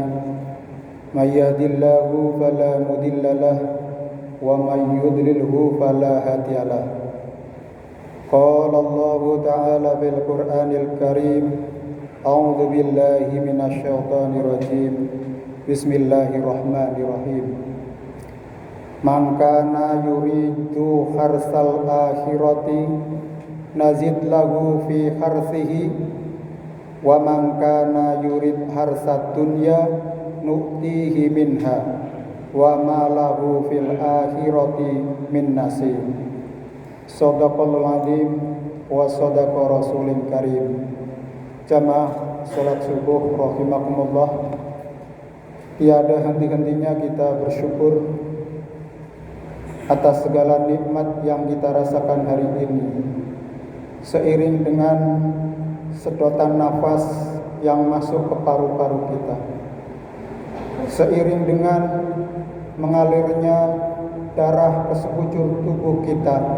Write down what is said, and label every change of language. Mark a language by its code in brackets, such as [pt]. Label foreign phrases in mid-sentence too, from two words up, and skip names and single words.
[ar] من يهده الله فلا مضل له ومن يضلل فلا هادي له. قال الله تعالى في القرآن الكريم أعوذ بالله من الشيطان الرجيم. بسم الله الرحمن الرحيم. من كان يريد حرث الآخرة نزد له في حرثه ومن كان يريد حرث الدنيا نؤته منها وما له في الآخرة من نصيب. صدق الله العظيم وصدق الرسول الكريم. [id] Jamaah salat subuh rahimakumullah. Tiada henti-hentinya kita bersyukur atas segala nikmat yang kita rasakan hari ini, seiring dengan sedotan nafas yang masuk ke paru-paru kita, seiring dengan mengalirnya darah ke sekujur tubuh kita,